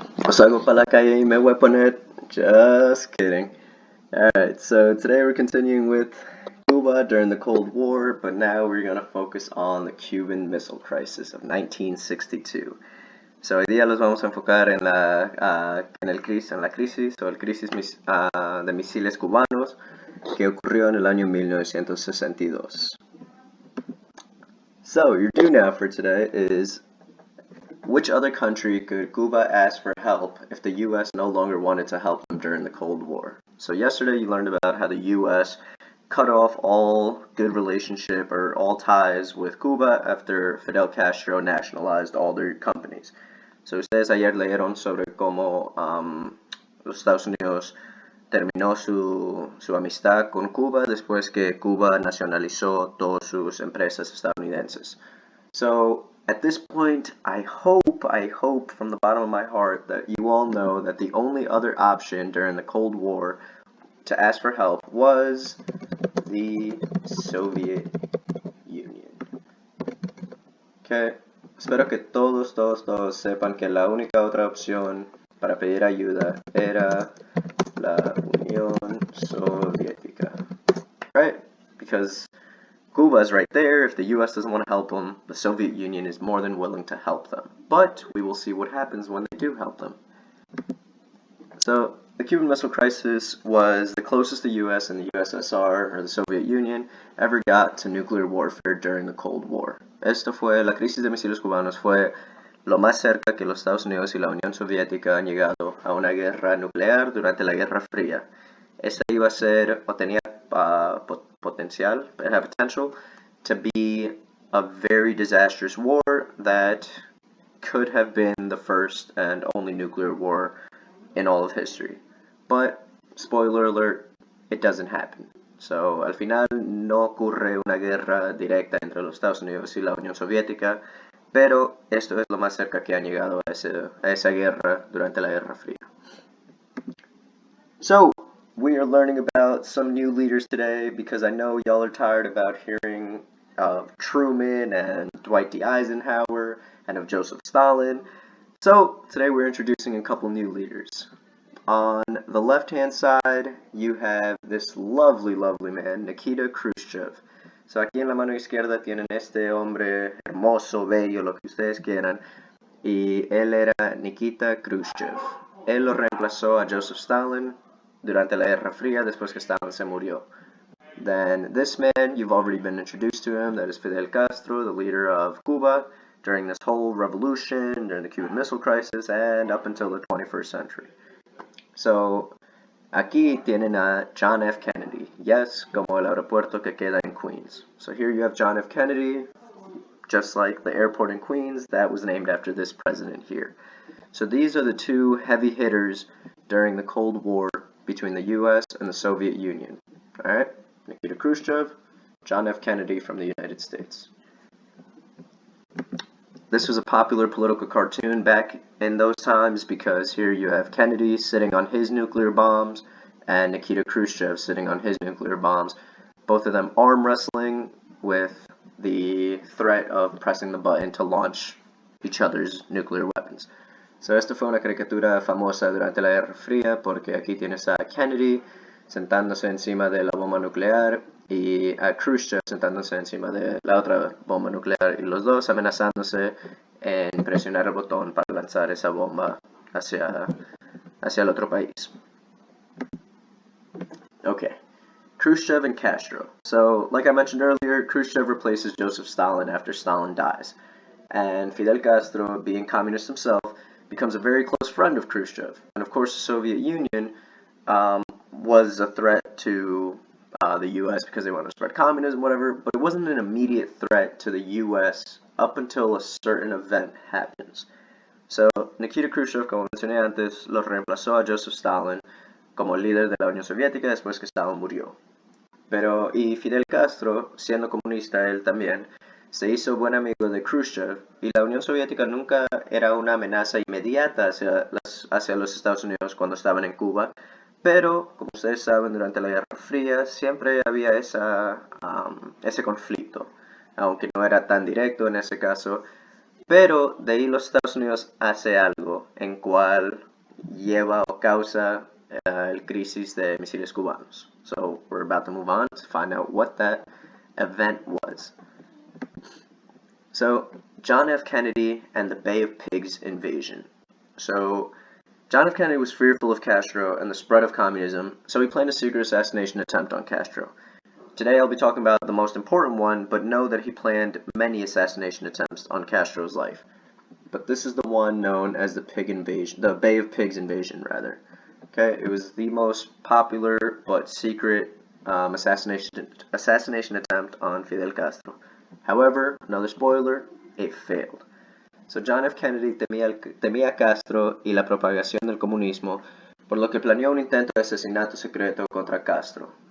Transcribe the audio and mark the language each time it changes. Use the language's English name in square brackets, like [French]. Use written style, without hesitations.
[Spanish] salgo para la calle y me voy a poner. [English] Just kidding. Alright, so today we're continuing with Cuba during the Cold War, but now we're going to focus on the Cuban Missile Crisis of 1962. [Spanish] So hoy día los vamos a enfocar en la crisis o el crisis de misiles cubanos que ocurrió en el año 1962. [English] So your do now for today is, which other country could Cuba ask for help if the US no longer wanted to help them during the Cold War? So yesterday you learned about how the US cut off all good relationship or all ties with Cuba after Fidel Castro nationalized all their companies. [Spanish] So ustedes ayer leyeron sobre cómo los Estados Unidos terminó su amistad con Cuba después que Cuba nacionalizó todas sus empresas estadounidenses. [English] So at this point, I hope from the bottom of my heart that you all know that the only other option during the Cold War to ask for help was the Soviet Union. [Spanish] Okay, espero que todos sepan que la única otra opción para pedir ayuda era la Unión Soviética, [English] right? Because Cuba is right there. If the US doesn't want to help them, the Soviet Union is more than willing to help them. But we will see what happens when they do help them. So the Cuban Missile Crisis was the closest the US and the USSR, or the Soviet Union, ever got to nuclear warfare during the Cold War. [Spanish] La crisis de misiles cubanos fue lo más cerca que los Estados Unidos y la Unión Soviética han llegado a una guerra nuclear durante la Guerra Fría. Esta iba a ser, o tenía [English] potential to be a very disastrous war that could have been the first and only nuclear war in all of history. But, spoiler alert, it doesn't happen. [Spanish] So, al final no ocurre una guerra directa entre los Estados Unidos y la Unión Soviética, pero esto es lo más cerca que han llegado a esa guerra durante la Guerra Fría. [English] So, we are learning about some new leaders today because I know y'all are tired about hearing of Truman and Dwight D. Eisenhower and of Joseph Stalin. So today we're introducing a couple new leaders. On the left-hand side, you have this lovely man, Nikita Khrushchev. [Spanish] So aquí en la mano izquierda tienen este hombre hermoso, bello, lo que ustedes quieran, y él era Nikita Khrushchev. Él lo reemplazó a Joseph Stalin durante la Guerra Fría, después que Stalin se murió. [English] Then this man, you've already been introduced to him, that is Fidel Castro, the leader of Cuba during this whole revolution, during the Cuban Missile Crisis, and up until the 21st century. [Spanish] So, aquí tienen a John F. Kennedy. Yes, como el aeropuerto que queda en Queens. [English] So here you have John F. Kennedy, just like the airport in Queens, that was named after this president here. So these are the two heavy hitters during the Cold War between the US and the Soviet Union. Alright, Nikita Khrushchev, John F. Kennedy from the United States. This was a popular political cartoon back in those times because here you have Kennedy sitting on his nuclear bombs and Nikita Khrushchev sitting on his nuclear bombs. Both of them arm wrestling with the threat of pressing the button to launch each other's nuclear weapons. [Spanish] So esta fue una caricatura famosa durante la Guerra Fría porque aquí tienes a Kennedy sentándose encima de la bomba nuclear y a Khrushchev sentándose encima de la otra bomba nuclear y los dos amenazándose en presionar el botón para lanzar esa bomba hacia el otro país. [English] Okay, Khrushchev and Castro. So, like I mentioned earlier, Khrushchev replaces Joseph Stalin after Stalin dies. And Fidel Castro, being communist himself, becomes a very close friend of Khrushchev. And of course, the Soviet Union was a threat to the US because they wanted to spread communism, whatever, but it wasn't an immediate threat to the US up until a certain event happens. [Spanish] So, Nikita Khrushchev, como mencioné antes, lo reemplazó a Joseph Stalin como líder de la Unión Soviética después que Stalin murió. Y Fidel Castro, siendo comunista él también, se hizo buen amigo de Khrushchev, y la Unión Soviética nunca era una amenaza inmediata hacia los Estados Unidos cuando estaban en Cuba, pero, como ustedes saben, durante la Guerra Fría siempre había ese conflicto, aunque no era tan directo en ese caso, pero de ahí los Estados Unidos hace algo en cual lleva o causa el crisis de misiles cubanos. [English] So we're about to move on to find out what that event was. So John F. Kennedy and the Bay of Pigs invasion. So John F. Kennedy was fearful of Castro and the spread of communism, so he planned a secret assassination attempt on Castro. Today I'll be talking about the most important one, but know that he planned many assassination attempts on Castro's life. But this is the one known as the Bay of Pigs invasion, rather. Okay, it was the most popular but secret assassination attempt on Fidel Castro. However, another spoiler, it failed. So John F. [Spanish] Kennedy temía a Castro y la propagación del comunismo, por lo que planeó un intento de asesinato secreto contra Castro.